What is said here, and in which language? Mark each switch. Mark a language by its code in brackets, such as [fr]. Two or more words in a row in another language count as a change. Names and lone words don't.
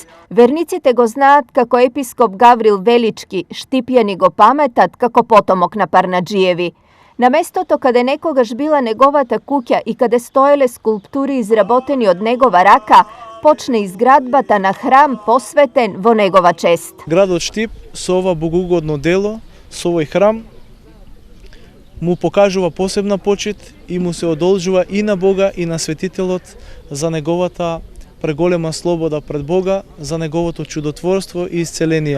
[mk] Vernicite go znat kako episkop Gavril Velički, Štipjani go pametat kako potomok na Parnadžijevi. Na mesto to kada nekogaš bila negovata kukja i kada stojele skulpturi izraboteni od negova raka, počne izgradbata na hram posveten vo negova čest. Gradот Štip со ова богоугодно дело, со овој храм, му покажува посебна почит и му се одолжува и на Бога и на светителот за неговата преголема слобода пред Бога, за неговото чудотворство и исцеление.